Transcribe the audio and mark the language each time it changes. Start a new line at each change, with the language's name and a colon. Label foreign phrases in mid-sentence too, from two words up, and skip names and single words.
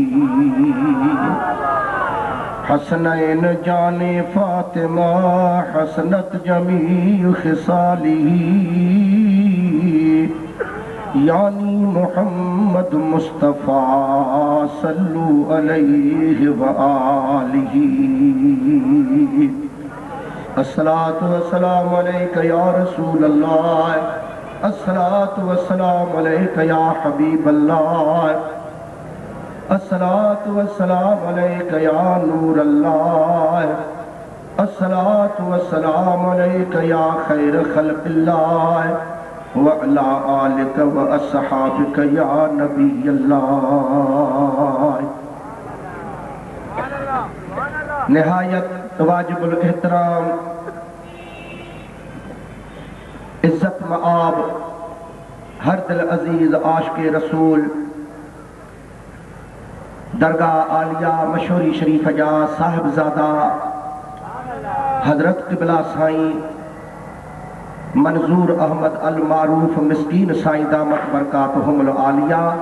Urdu: حسنین جانِ فاطمہ
Arabic: حسنت جميع خصاله يعني محمد مصطفى صلوا عليه وآله. الصلاة والسلام عليك يا رسول الله الصلاة والسلام عليك يا حبيب الله الصلاة والسلام عليك يا نور الله الصلاة والسلام عليك يا خير خلق الله وعلى آلك وأصحابك يا نبي الله.
Urdu: نہایت واجب الاحترام عزت مآب ہر دل عزیز عاشقِ رسول درگاہ عالیہ مشہوری شریف جا صاحبزادہ حضرت قبلہ سائیں منظور احمد المعروف مسکین سائیں
Arabic: دامت برکاتہم العالیہ